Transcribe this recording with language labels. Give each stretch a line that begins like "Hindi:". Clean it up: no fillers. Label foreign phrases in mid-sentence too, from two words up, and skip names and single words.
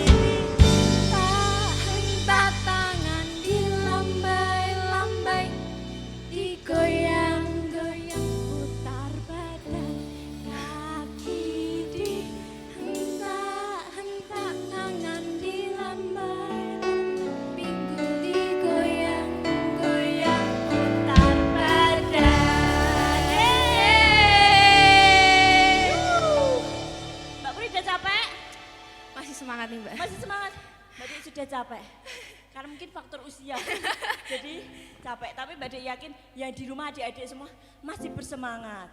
Indonesian: Hentak-hentak, tangan dilambai-lambai, digoyang-goyang, putar badan. Kaki dihentak-hentak, tangan dilambai-lambai, minggu digoyang-goyang, putar badan. Mbak Puri udah capek? Masih semangat nih Mbak. Masih semangat? Mbak Dewi sudah capek? Karena mungkin faktor usia, jadi capek. Tapi Mbak Dewi yakin yang di rumah adik-adik semua masih bersemangat.